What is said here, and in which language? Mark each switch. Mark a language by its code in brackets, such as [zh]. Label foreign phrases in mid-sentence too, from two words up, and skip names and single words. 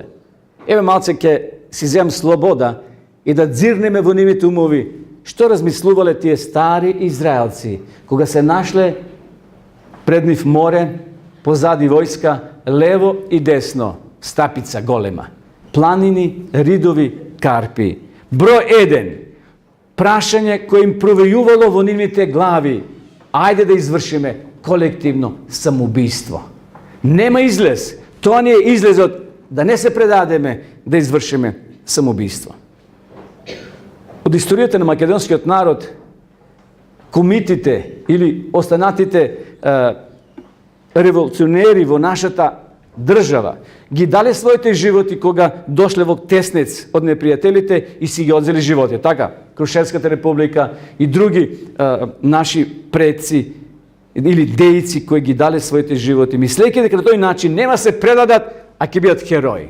[mk] Еве малце ќе си земам слобода и да дзирнеме во нивните умови, што размислувале тие стари израелци, кога се нашле пред нив море, позади војска, лево и десно, стапица голема, планини, ридови, карпи. Број 1, прашање кој им провејувало во нивните глави. Ајде да извршиме колективно самоубиство. Нема излез. То није излез од да не се предадеме, да извршиме самоубиство. Од историјете на македонски народ комитите или останатите револуционери во нашата država ги дале своите животи кога дошле во теснец од непријателите и си ги одзели животи. Така, Крушевската република и други наши предци или дејци кои ги дале своите животи, мислејќи дека на тој начин нема се предадат, а ќе бидат херои.